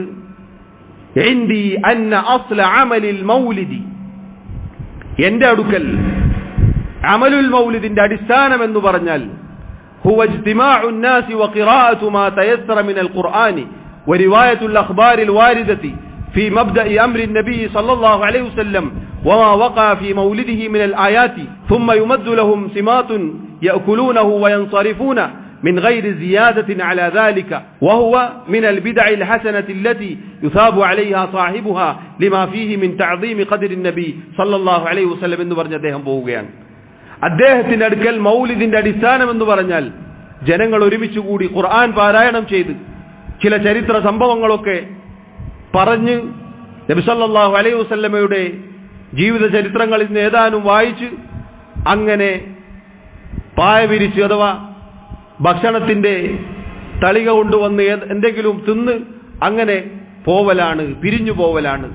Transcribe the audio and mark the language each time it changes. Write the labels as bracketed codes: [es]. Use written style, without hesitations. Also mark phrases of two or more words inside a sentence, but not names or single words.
[ar] عندي أن أصل عمل المولد, [ml] എന്റെ അടുക്കൽ അമലുൽ മൗലിദിന്റെ അടിസ്ഥാനം എന്ന് പറഞ്ഞാൽ [ar] هو اجتماع الناس وقراءة ما تيسر من القرآن ورواية الأخبار الواردة في مبدأ أمر النبي صلى الله عليه وسلم وما وقع في مولده من الآيات ثم يمد لهم سمات يأكلونه وينصرفون من غير زيادة على ذلك وهو من البدع الحسنة التي يثاب عليها صاحبها لما فيه من تعظيم قدر النبي صلى الله عليه وسلم [ml] എന്ന് പറഞ്ഞ അദ്ദേഹം പോവുകയാണ്. അദ്ദേഹത്തിന്റെ അടുക്കൽ മൗലിദിന്റെ അടിസ്ഥാനം എന്ന് പറഞ്ഞാൽ ജനങ്ങൾ ഒരുമിച്ച് കൂടി ഖുർആൻ പാരായണം ചെയ്ത് ചില ചരിത്ര സംഭവങ്ങളൊക്കെ പറഞ്ഞ് നബി [ar] صلى الله عليه وسلم [ml] ജീവിത ചരിത്രങ്ങളിൽ നിന്ന് ഏതാനും വായിച്ച് അങ്ങനെ പായ വിരിച്ച് അഥവാ ഭക്ഷണത്തിന്റെ തളിക കൊണ്ടുവന്ന് എന്തെങ്കിലും തിന്ന് അങ്ങനെ പോവലാണ്, പിരിഞ്ഞു പോവലാണ്.